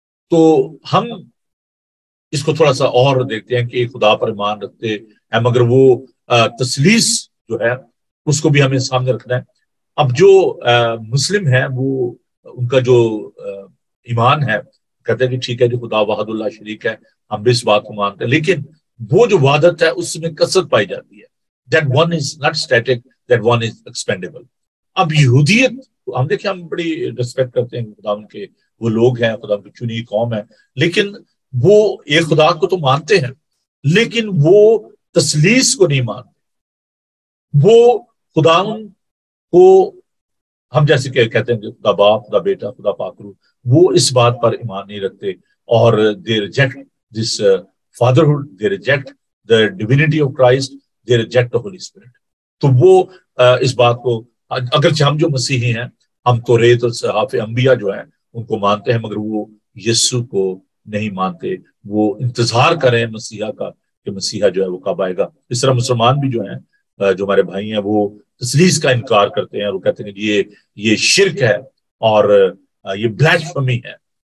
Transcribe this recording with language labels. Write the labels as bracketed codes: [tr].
[ur] تو ہم اس کو تھوڑا سا اور دیکھتے ہیں کہ ایک خدا پر ایمان رکھتے ہیں، مگر وہ تثلیث جو ہے اس کو بھی ہمیں سامنے رکھنا ہے. اب جو مسلم ہیں وہ ان کا جو ایمان ہے کہتے ہیں کہ ٹھیک ہے جو خدا وحد اللہ شریک ہے، ہم بھی اس بات کو مانتے ہیں، لیکن وہ جو وحدت ہے اس میں کثرت پائی جاتی ہے. [en] that one is not static, that one is expandable. [ur] اب یہودیت ہم دیکھیں، ہم بڑی ریسپیکٹ کرتے ہیں خدا ان کے، وہ لوگ ہیں، خدا کی چنی قوم ہے، لیکن وہ ایک خدا کو تو مانتے ہیں لیکن وہ تثلیث کو نہیں مانتے. وہ خدا کو ہم جیسے کہ کہتے ہیں کہ خدا باپ، خدا بیٹا، خدا پاک روح، وہ اس بات پر ایمان نہیں رکھتے. [en] اور they reject this fatherhood, they reject the divinity of Christ, they reject the Holy Spirit. [ur] تو وہ اس بات کو، اگرچہ ہم جو مسیحی ہیں ہم توریت اور صحاف انبیاء جو ہیں ان کو مانتے ہیں، مگر وہ یسوع کو نہیں مانتے. وہ انتظار کریں مسیحا کا کہ مسیحا جو ہے وہ کب آئے گا. اس طرح مسلمان بھی جو ہیں، جو ہمارے بھائی ہیں، وہ تثلیث کا انکار کرتے ہیں اور وہ کہتے ہیں کہ یہ شرک ہے اور یہ بلیسفمی ہے.